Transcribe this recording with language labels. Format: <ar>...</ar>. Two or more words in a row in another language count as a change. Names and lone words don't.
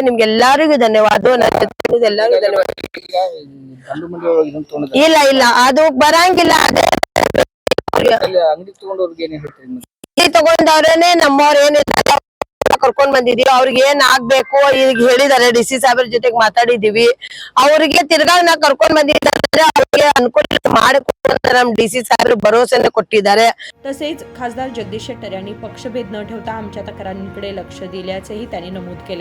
<kn>ನಿಮ್ಗೆಲ್ಲಾರಿಗೂ ಧನ್ಯವಾದ. ಎಲ್ಲರಿಗೂ ಧನ್ಯವಾದ. ಇಲ್ಲ ಇಲ್ಲ ಅದು ಬರಂಗಿಲ್ಲ. ಈ ತಗೊಂಡವ್ರೇನೆ ನಮ್ಮವ್ರ ಏನಿಲ್ಲ ಕರ್ಕೊಂಡ್ ಬಂದಿದೀವಿ. ಅವ್ರಿಗೆ ಏನ್ ಆಗ್ಬೇಕು ಈಗ ಹೇಳಿದಾರೆ. DC ಸಾಹೇಬ್ರ ಜೊತೆಗೆ ಮಾತಾಡಿದೀವಿ. ಅವ್ರಿಗೆ ತಿರ್ಗಾ ನಾ ಕರ್ಕೊಂಡ್ ಬಂದಿದ್ದಾರೆ. ಅವ್ರಿಗೆ ಅನುಕೂಲ ಮಾಡಿಕೊಡ್ತಾರೆ. ನಮ್ DC</kn> <mr>साहेब भरोसेने</mr> <kn>ಕೊಟ್ಟಿದ್ದಾರೆ.</kn> <mr>तसेच खासदार जगदीश शेट्टर यांनी पक्षभेद न ठेवता आमच्या तक्रारींकडे लक्ष दिल्याचेही त्यांनी नमूद केले.</mr>